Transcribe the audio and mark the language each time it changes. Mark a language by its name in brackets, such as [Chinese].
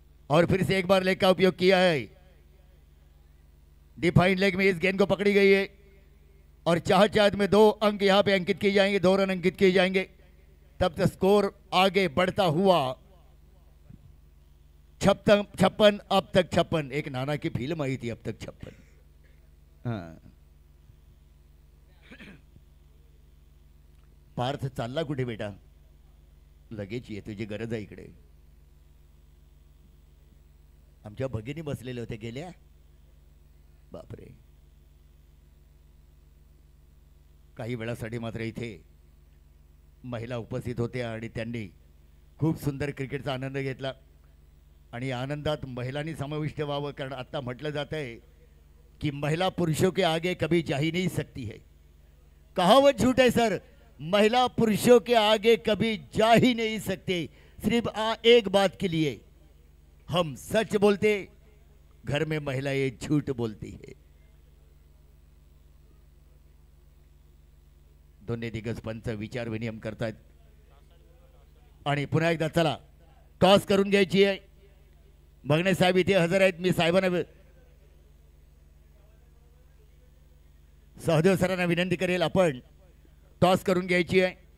[Hindi] और फिर से एक बार लेग का उपयोग किया है, डिफाइंड लेग में इस गेंद को पकड़ी गई है और चाहत में 2 अंक यहां पे अंकित किए जाएंगे, 2 रन अंकित किए जाएंगे, तब तक स्कोर आगे बढ़ता हुआ 56 अब तक 56। एक नाना की फिल्म आई थी अब तक 56। [Marathi] हाँ, पार्थ चालला कुठे बेटा, लगेच ये, तुझी गरज आहे इकडे। आमच्या भगिनी बसलेले होते, गेल्या, बापरे। काही वेळासाठी मात्र इथे महिला उपस्थित होत्या आणि त्यांनी खूप सुंदर क्रिकेटचा आनंद घेतला आणि आनंदात महिलांनी समाविष्ट व्हावं, कारण आता म्हटलं जात आहे की [Hindi] महिला पुरुषों के आगे कभी जा ही नहीं सकती है। कहावत झूठ है सर, महिला पुरुषों के आगे कभी जा ही नहीं सकते, सिर्फ एक बात के लिए, हम सच बोलते, घर में महिलाएं झूठ बोलती है। [Marathi] दोन्ही दिग्गज पंच विचार विनिमय करतायत आणि पुन्हा एकदा चला टॉस करून घ्यायची आहे। बघणे साहेब इथे हजर आहेत, मी साहेबांना सहदेव सरांना विनंती करेल, आपण टॉस करून घ्यायची आहे।